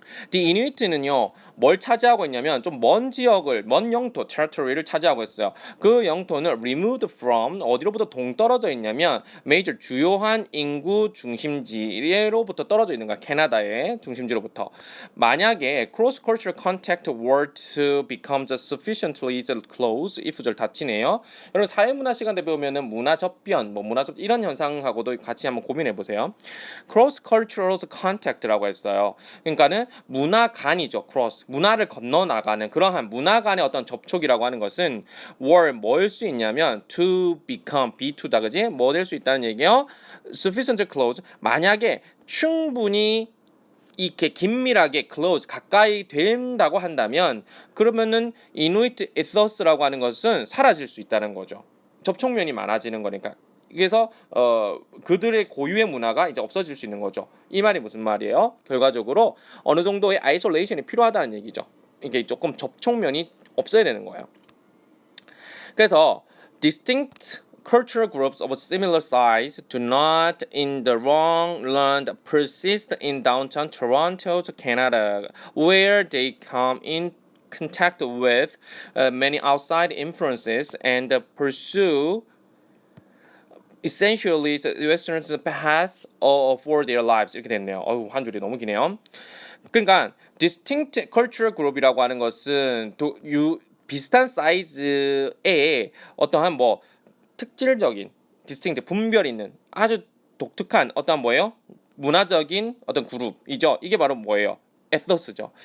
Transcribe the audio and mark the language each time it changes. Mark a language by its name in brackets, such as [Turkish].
[Korean] The Inuit는요 뭘 차지하고 있냐면 좀 먼 지역을 먼 영토 territory를 차지하고 있어요. 그 영토는 [English] removed from [Korean] 어디로부터 동떨어져 있냐면 major 주요한 인구 중심지로부터 떨어져 있는 거야. 캐나다의 중심지로부터. 만약에 [English] cross cultural contact were to become sufficiently close [Korean] if절 닫히네요. 여러분 사회문화 시간 때 배우면은 문화 접변 뭐 문화 접 이런 현상하고도 같이 한번 고민해 보세요. [English] cross cultural contact [Korean] 라고 했어요. 그러니까는 문화 간이죠. cross 문화를 건너 나가는 그러한 문화 간의 어떤 접촉이라고 하는 것은 were 뭐일 수 있냐면 [English] to become [Korean] be to다 그지? 뭐 될 수 있다는 얘기예요. [English] sufficient close [Korean] 만약에 충분히 이렇게 긴밀하게 close 가까이 된다고 한다면 그러면은 이누이트 에서스라고 하는 것은 사라질 수 있다는 거죠. 접촉면이 많아지는 거니까. 그래서 그들의 고유의 문화가 이제 없어질 수 있는 거죠. 이 말이 무슨 말이에요? 결과적으로 어느 정도의 아이솔레이션이 필요하다는 얘기죠. 이게 조금 접촉면이 없어야 되는 거예요. [English] 그래서 distinct cultural groups of similar size do not in the long run persist in downtown Toronto, Canada, where they come in contact with many outside influences and pursue essentially the Western's path for their lives [Korean] 이렇게 됐네요. 한 줄이 너무 기네요. 그러니까 [English] distinct cultural group [Korean] 이라고 하는 것은 비슷한 사이즈의 어떠한 뭐 특질적인 distinct 분별 있는 아주 독특한 어떤 뭐예요? 문화적인 어떤 그룹이죠. 이게 바로 뭐예요? 에토스죠.